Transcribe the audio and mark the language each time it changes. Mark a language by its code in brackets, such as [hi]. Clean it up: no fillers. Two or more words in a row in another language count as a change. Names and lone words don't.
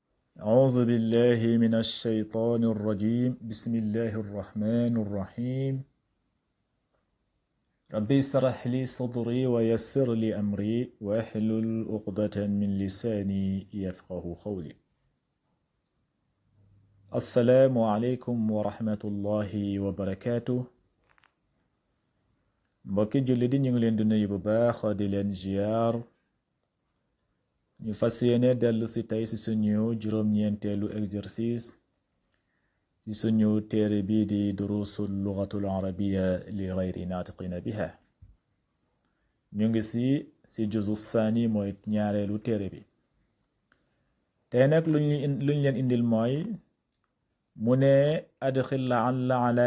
[ar] أعوذ بالله من الشيطان الرجيم بسم الله الرحمن الرحيم ربي اشرح لي صدري ويسر لي أمري واحلل عقدة من لساني يفقه قولي السلام عليكم ورحمة الله وبركاته [wo] mbokki julli di ñu ngi leen di nuyu bu baax di leen ziar ñu fas yéene dellu si tey si suñu juróom-ñeenteelu exercice ci suñu téere bii di [ar] دروس اللغة العربية لغير الناطقين بها [wo] ñu ngi si [ar] الجزء الثاني [wo] mooy ñaareelu téere bi tey nag luñ leen indil mooy mu ne [ar] أدخل اللام على